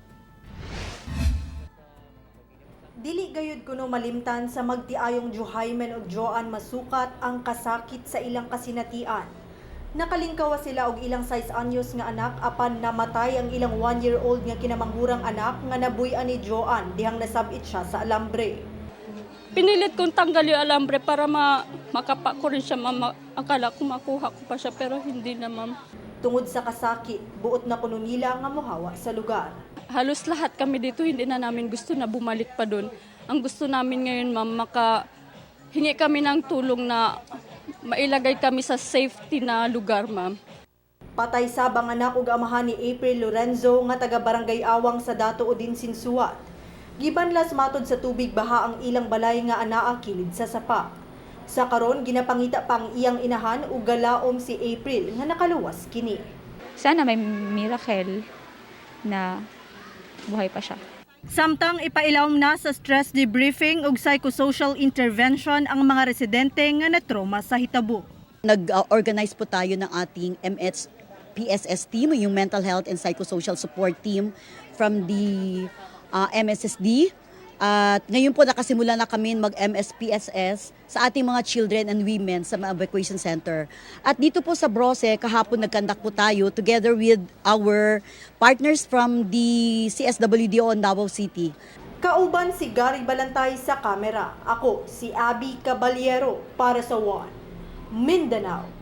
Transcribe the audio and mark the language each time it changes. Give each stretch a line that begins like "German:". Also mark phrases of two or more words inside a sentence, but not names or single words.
Cebuano: Dili gayud kuno malimtan sa magtiayong Juhaymen ug Joan masukat ang kasakit sa ilang kasinatian. Nakalingkawa sila og ilang 6 anyos nga anak apan namatay ang ilang 1-year-old nga kinamangurang anak nga nabuy-an ni Joan dihang nasabit siya sa alambre.
Filipino: Pinilit kong tanggal yung alambre para makapa ko rin siya, akala ko makuha ko pa siya pero hindi na, ma'am.
Cebuano: Tungod sa kasakit, buot na kuno nila nga mohawa sa lugar.
Filipino: Halos lahat kami dito hindi na namin gusto na bumalik pa doon. Ang gusto namin ngayon, ma'am, hingi kami ng tulong na mailagay kami sa safety na lugar, ma'am.
Cebuano: Patay sabang anak ug amahan ni April Lorenzo nga taga Barangay Awang sa Datuudin, Sinsuat. Gibanlas matod sa tubig baha ang ilang balay nga anaa kilid sa sapa. Sa karon ginapangita pang iyang inahan ug galaom si April nga nakaluwas kini.
Filipino: Sana may miracle na buhay pa siya.
Cebuano: Samtang ipailawom na sa
English: stress debriefing
Cebuano: ug
English: psychosocial intervention
Cebuano: ang mga residente nga natrauma sa hitabo.
Filipino: Nag-organize po tayo ng ating PSS team, yung
English: Mental Health and Psychosocial Support Team from the MSSD.
Filipino: At ngayon po nakasimula na kami mag-MSPSS sa ating mga
English: children and women
Filipino: sa mga
English: evacuation center.
Filipino: At dito po sa Brose, kahapon nagkandak po tayo
English: together with our partners from the CSWDO in Davao City.
Cebuano: Kauban si Gary Balantay sa kamera. Ako si Abby Caballero para sa One Mindanao